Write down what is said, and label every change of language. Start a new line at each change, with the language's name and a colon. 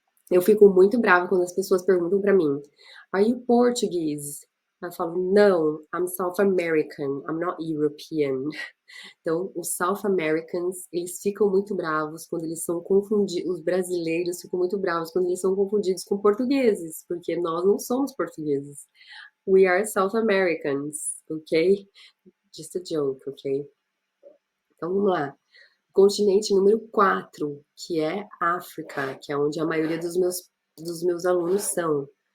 Portuguese: Eu fico muito brava quando as pessoas perguntam pra mim,
English: are you Portuguese?
Portuguese: Eu falo,
English: no, I'm South American, I'm not European.
Portuguese: Então, os South Americans, eles ficam muito bravos quando eles são confundidos, os brasileiros ficam muito bravos quando eles são confundidos com portugueses, porque nós não somos portugueses.
English: We are South Americans, ok? Just a joke, ok?
Portuguese: Então, vamos lá. Continente número 4, que é África, que é onde a maioria dos meus alunos são.